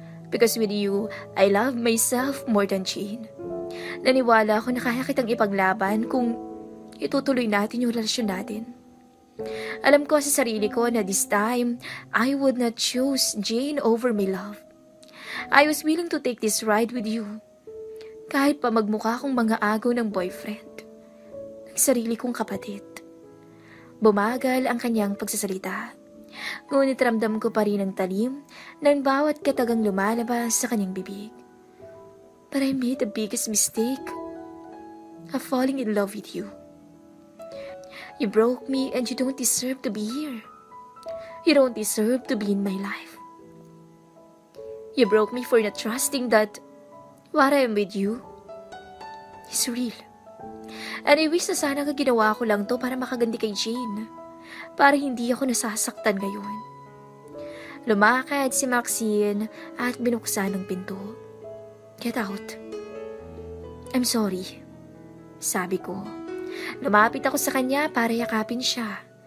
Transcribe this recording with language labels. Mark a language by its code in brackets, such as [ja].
[en] Because with you, I love myself more than Jane. [tl] Naniwala ako na kaya kitang ipaglaban kung itutuloy natin yung relasyon natin. Alam ko sa sarili ko na [en] this time, I would not choose Jane over my love. I was willing to take this ride with you. [tl] Kahit pa magmukha kong mga agaw ng boyfriend. Ng sarili kong kapatid. Bumagal ang kanyang pagsasalita. Ngunit ramdam ko pa rin ang talim ng bawat katagang lumalabas sa kanyang bibig. [en] But I made the biggest mistake of falling in love with you. You broke me and you don't deserve to be here. You don't deserve to be in my life. You broke me for not trusting that what I am with you is real. And I wish [tl] na sana ginawa ko lang to para makaganti kay Jane. Para hindi ako nasasaktan ngayon. Lumakad si Maxine at binuksan ang pinto. [en] Get out. I'm sorry. [tl] Sabi ko. Lumapit ako sa kanya para yakapin siya.